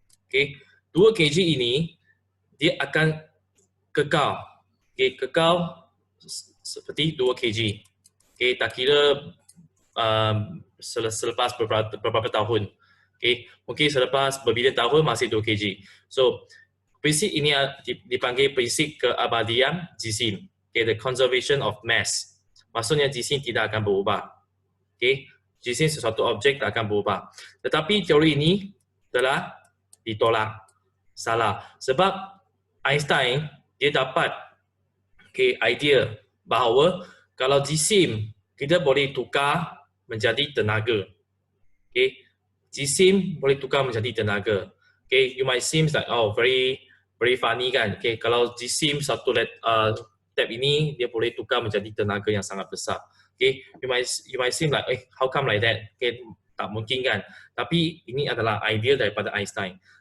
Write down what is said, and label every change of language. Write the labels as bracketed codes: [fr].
[ms] 2 kg ini, dia akan kekal. Kekal seperti 2 kg. Tak kira selepas beberapa tahun. Mungkin selepas berbilion tahun masih 2 kg. So, prinsip ini dipanggil prinsip keabadian jisim. [en] The conservation of mass. [ms] Maksudnya jisim tidak akan berubah. Jisim sesuatu objek tak akan berubah. Tetapi teori ini telah ditolak. Salah. Sebab Einstein dia dapat idea bahawa kalau jisim kita boleh tukar menjadi tenaga. Jisim boleh tukar menjadi tenaga. [en] You might seem like very funny [ms] kan. Kalau jisim satu tab ini dia boleh tukar menjadi tenaga yang sangat besar. [en] You might seem like how come like that? [ms] Tak mungkin kan. Tapi ini adalah idea daripada Einstein.